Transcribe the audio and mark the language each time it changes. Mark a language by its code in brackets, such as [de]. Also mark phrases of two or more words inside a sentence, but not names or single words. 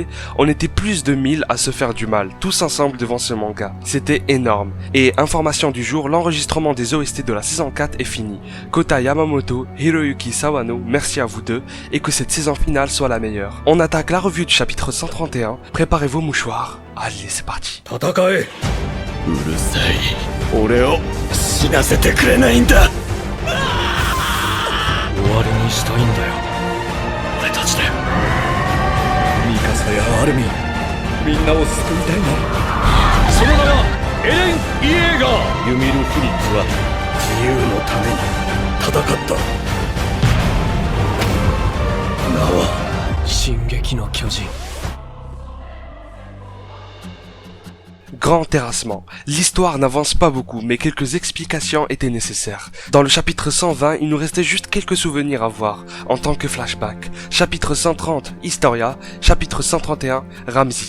[fr] On était plus de 1000 à se faire du mal, tous ensemble devant ce manga. C'était énorme. Et information du jour, l'enregistrement des OST de la saison 4 est fini. Kota Yamamoto, Hiroyuki Sawano, merci à vous deux, et que cette saison finale soit la meilleure. On attaque la revue du chapitre 131, préparez vos mouchoirs, allez c'est parti. [ja] 戦え。うるさい。俺を死なせてくれないんだ。終わりにしたいんだよ。俺たちで。ミカサやアルミン、みんなを救いたいの。その名はエレン・イエーガー。ユミル・フリッツは自由のために戦った。名は進撃の巨人。 [fr] Grand terrassement. L'histoire n'avance pas beaucoup, mais quelques explications étaient nécessaires. Dans le chapitre 120, il nous restait juste quelques souvenirs à voir, en tant que flashback. Chapitre 130, Historia. Chapitre 131, Ramsey.